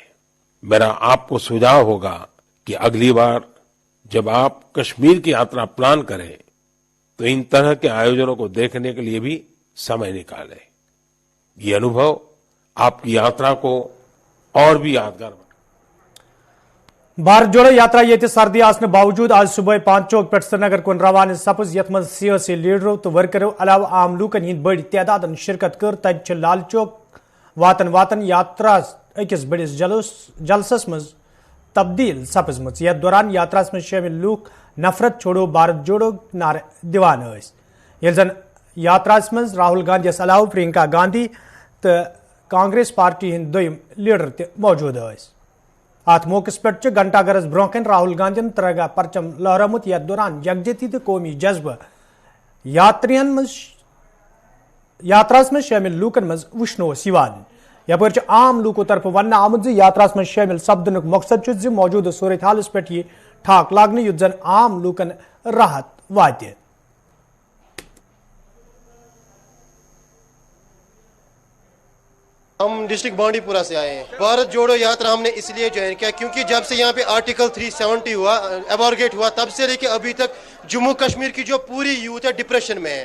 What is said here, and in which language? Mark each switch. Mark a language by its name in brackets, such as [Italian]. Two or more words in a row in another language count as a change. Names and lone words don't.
[Hindi] मेरा आपको सुझाव होगा कि अगली बार जब आप कश्मीर की यात्रा प्लान करें तो इन तरह के आयोजनों को देखने के लिए भी समय निकालें। ये अनुभव आपकी यात्रा को और भी यादगार बना। [Kashmiri] भारत जोड़ो यात्रा ये सर्दी आसने बावजूद आज सुबह 5 चौक पे श्रीनगर कुन रवान सपज यथ मज सियासी लीडरों तो वर्करों अलावा आम लूकन हिंद बड़ी तादाद शिरकत कर तज लाल चौक वातन वातन यात्रा अकिस बड़िस जलसस मज तब्दील सपज मज। यथ दौरान [Hindi] यात्रा में शामिल [Kashmiri] लूक [Hindi] नफरत छोड़ो भारत जोड़ो [Kashmiri] नारे दिवान ये जन यात्रा मज राहुल गांधी अलावा प्रियंका गांधी तो कांग्रेस पार्टी हिंद दोयम लीडर त मौजूद अत मौके पे घंटागरस ब्रोकन राहुल गांधी तरगा परचम लहरामुत। यथ दौरान यकजहती तो कौमी जज्बा [Hindi] यात्रा में शामिल [Kashmiri] लूकन मज वुश्नो यपर आम लूकों तरफ वन आमुत [Hindi] यात्रा में शामिल [Kashmiri] सपदन मकसद मौजूदा सूरत हालस पे यह ठाक लागन युत जन आम लूकन राहत वात। [Hindi] हम डिस्ट्रिक्ट बांडीपुरा से आए हैं। भारत जोड़ो यात्रा हमने इसलिए ज्वाइन किया क्योंकि जब से यहाँ पे आर्टिकल 370 हुआ, एबॉर्गेट हुआ, तब से लेके अभी तक जम्मू कश्मीर की जो पूरी यूथ है डिप्रेशन में है।